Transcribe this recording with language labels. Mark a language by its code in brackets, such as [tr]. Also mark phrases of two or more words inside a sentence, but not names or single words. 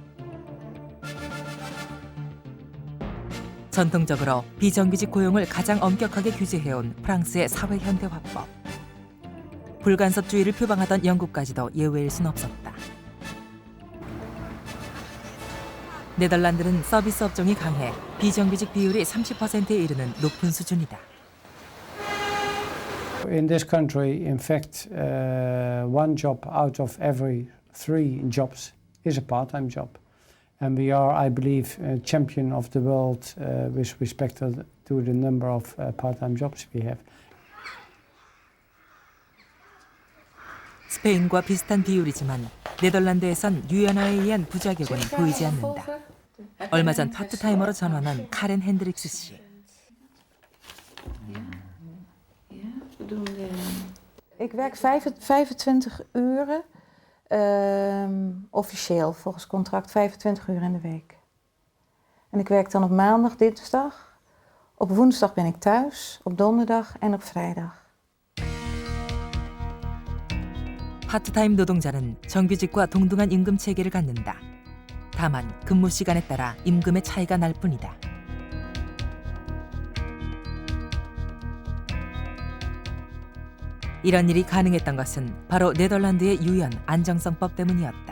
[ko] 전통적으로 비정규직 고용을 가장 엄격하게 규제해온 프랑스의 사회현대화법. 불간섭주의를 표방하던 영국까지도 예외일 순 없었다. 네덜란드는 서비스 업종이 강해 비정규직 비율이 30%에 이르는 높은 수준이다. [en] In this country, in fact, one job out of every 3 jobs is a part-time job. And we are, I believe, champion of the world with respect to the number of part-time jobs we have. [ko] 스페인과 비슷한 비율이지만 네덜란드에선 유연화에 의한 부자격은 보이지 않는다. 얼마 전 파트타이머로 전환한 카렌 핸드릭스 씨. [nl] Ik werk 25 uren, officieel volgens contract 25 uur in de week. En ik werk dan op maandag, dinsdag, op woensdag ben ik thuis, op donderdag en op vrijdag. [ko] 파트타임 노동자는 정규직과 동등한 임금 체계를 갖는다. 다만 근무 시간에 따라 임금의 차이가 날 뿐이다. 이런 일이 가능했던 것은 바로 네덜란드의 유연 안정성법 때문이었다.